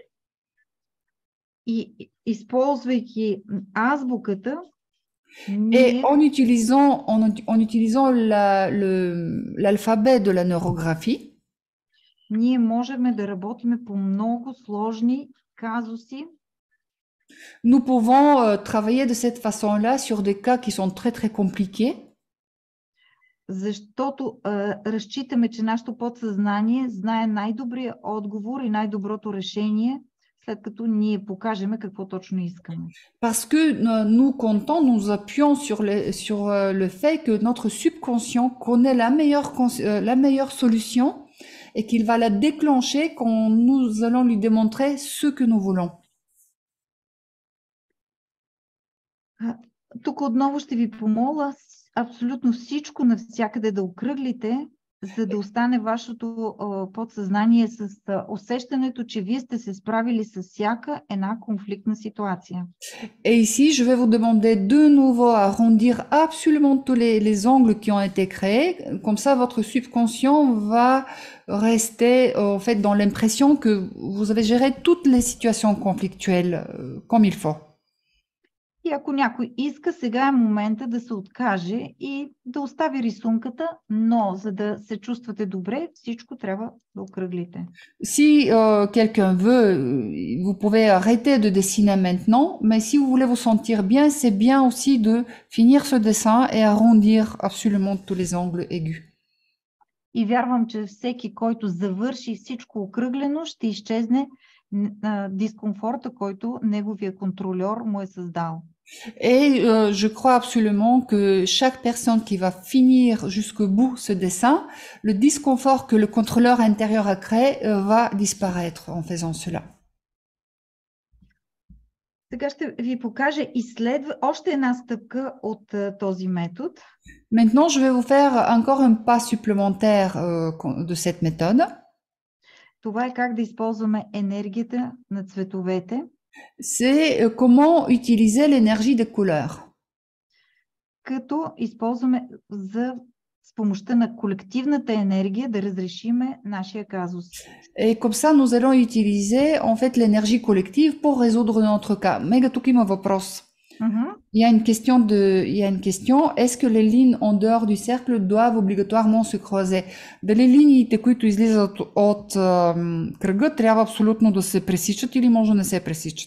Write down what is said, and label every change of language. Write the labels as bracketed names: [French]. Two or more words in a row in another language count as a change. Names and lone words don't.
[Bulgarian] И използвайки азбуката, [French] et en utilisant l'alphabet de la neurographie, [Bulgarian] ние можем да работим по много сложни казуси. [French] Nous pouvons travailler de cette façon-là sur des cas qui sont très très compliqués. [Bulgarian] Защото разчитаме, че нашето подсъзнание знае най-добрия отговор и най-доброто решение след като ние покажем какво точно искаме. [French] Parce que nous comptons, nous appuyons sur le fait que notre subconscient connaît la meilleure solution et qu'il va la déclencher quand nous allons lui démontrer ce que nous voulons. [Bulgarian] Тук отново ще ви помоля абсолютно всичко навсякъде да окръглите, за да остане вашето подсъзнание с усещането, че вие сте се справили с всяка една конфликтна ситуация. [French] Et ici, je vais vous demander de nouveau à arrondir absolument tous les angles qui ont été créés. Comme ça, votre subconscient va rester en fait dans l'impression que vous avez géré toutes les situations conflictuelles comme il faut. [Bulgarian] И ако някой иска, сега е момента да се откаже и да остави рисунката, но за да се чувствате добре, всичко трябва да окръглите. [French] Si quelqu'un veut, vous pouvez arrêter de dessiner maintenant, mais si vous voulez vous sentir bien, c'est bien aussi de finir ce dessin et arrondir absolument tous les angles aigus. [Bulgarian] И вярвам, че всеки, който завърши всичко окръглено, ще изчезне дискомфорта, който неговия контрольор му е създал. [French] Et je crois absolument que chaque personne qui va finir jusqu'au bout ce dessin, le disconfort que le contrôleur intérieur a créé va disparaître en faisant cela. [Bulgarian] Сега ще ви покажа още една стъпка от този метод. [French] Maintenant, je vais vous faire encore un pas supplémentaire de cette méthode. [Bulgarian] Това е как да използваме енергията на цветовете. [French] C'est comment utiliser l'énergie des couleurs. [Bulgarian] Като използваме с помощта на колективната енергия да разрешиме нашия казус. [French] Et comme ça, nous allons utiliser en fait l'énergie collective pour résoudre notre cas. [Bulgarian] Мега, тук има въпрос. [French] Il y a une question. Est-ce que les lignes en dehors du cercle doivent obligatoirement se croiser? [Bulgarian] Дали линиите, които излизат от кръга, трябва абсолютно да се пресичат или може да не се пресичат?